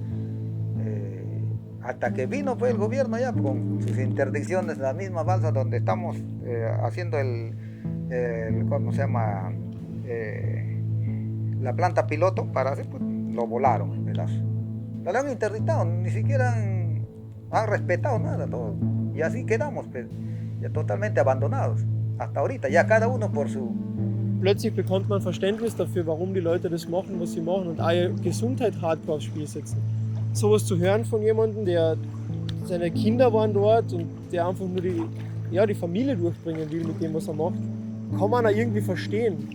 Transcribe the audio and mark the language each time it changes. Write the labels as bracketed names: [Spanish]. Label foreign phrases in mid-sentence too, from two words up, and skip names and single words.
[Spanish] Hasta que vino pues el gobierno ya con sus interdicciones, la misma balsa donde estamos haciendo ¿cómo se llama? La planta piloto para hacer, pues, lo volaron en pedazos. Lo han interdictado, ni siquiera han respetado nada, todo. Y así quedamos, pues, ja totalmente abandonados. Hasta ahorita, ja cada uno por su. [German] Plötzlich bekommt man Verständnis dafür, warum die Leute das machen, was sie machen und auch ihre Gesundheit hardcore aufs Spiel setzen. Sowas zu hören von jemandem, der seine Kinder waren dort und der einfach nur die Familie durchbringen will mit dem, was er macht, kann man auch irgendwie verstehen.